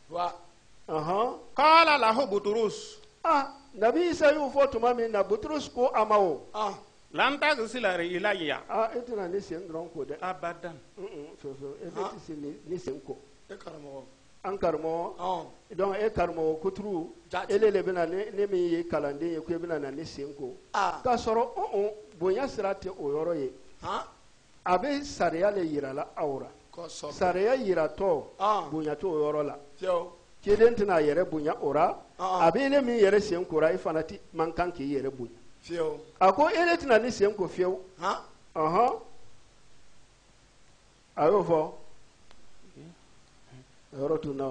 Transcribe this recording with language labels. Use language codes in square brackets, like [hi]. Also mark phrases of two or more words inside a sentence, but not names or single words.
[ar] قال له بطرس [bm] Nabi Isa y'o fɔ tuma min na Buturus ko a ma o [ar] لن تغسل رجلي [bm] e tɛna ni sen dɔrɔn ko dɛ [ar] abadan [bm] e bɛ ti se ni sen ko an karamɔgɔ donc e karamɔgɔ kuturu ele le bɛna ne min ye kalanden ye ko e bɛna na ni sen ko k'a sɔrɔ bonya sira tɛ o yɔrɔ ye a bɛ sariya le yira la aw la sariya yiratɔ bonya t'o yɔrɔ la kelen tɛna a yɛrɛ bonya o ra a bɛ ele min yɛrɛ sen kora e fana man kan k'i yɛrɛ bonya a ko ele tɛna ni sen ko fiyewu a y'o fɔ yɔrɔ tun na wa